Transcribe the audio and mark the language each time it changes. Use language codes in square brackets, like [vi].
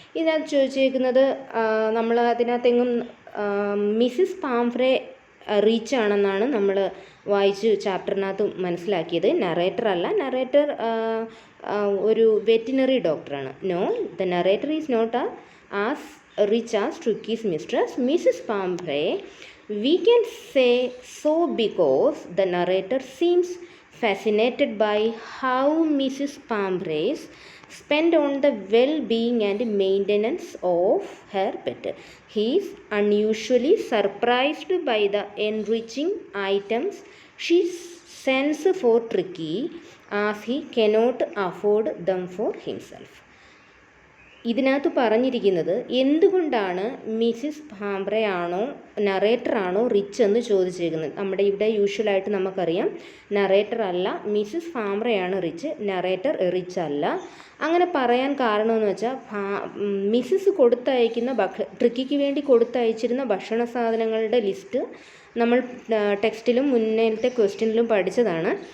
[ml] ഇതിനകത്ത് ചോദിച്ചേക്കുന്നത് നമ്മൾ അതിനകത്തെങ്ങും Mrs പാംഫ്രെ rich ആണെന്നാണ് നമ്മൾ വായിച്ച് ചാപ്റ്ററിനകത്ത് മനസ്സിലാക്കിയത്. നറേറ്റർ അല്ല, നറേറ്റർ ഒരു വെറ്റിനറി ഡോക്ടറാണ്. [en] No, the narrator is not as rich as Tricki's mistress Mrs Pumphrey. We can say so because the narrator seems fascinated by how Mrs. Pamphrey spent on the well-being and maintenance of her pet. He is unusually surprised by the enriching items she sends for Tricky, as he cannot afford them for himself. [ml] ഇതിനകത്ത് പറഞ്ഞിരിക്കുന്നത് എന്തുകൊണ്ടാണ് Mrs പാംഫ്രെ ആണോ narrator ആണോ rich എന്ന് ചോദിച്ചേക്കുന്നത്. നമ്മുടെ ഇവിടെ യൂഷ്വലായിട്ട് നമുക്കറിയാം narrator അല്ല, മിസ്സിസ് പാംഫ്രെ ആണ് റിച്ച്, നറേറ്റർ റിച്ച് അല്ല. അങ്ങനെ പറയാൻ കാരണമെന്ന് വെച്ചാൽ മിസ്സിസ് കൊടുത്തയക്കുന്ന ട്രിക്കിക്ക് വേണ്ടി കൊടുത്തയച്ചിരുന്ന ഭക്ഷണ സാധനങ്ങളുടെ ലിസ്റ്റ് നമ്മൾ ടെക്സ്റ്റിലും മുന്നേലത്തെ ക്വസ്റ്റ്യനിലും പഠിച്ചതാണ്.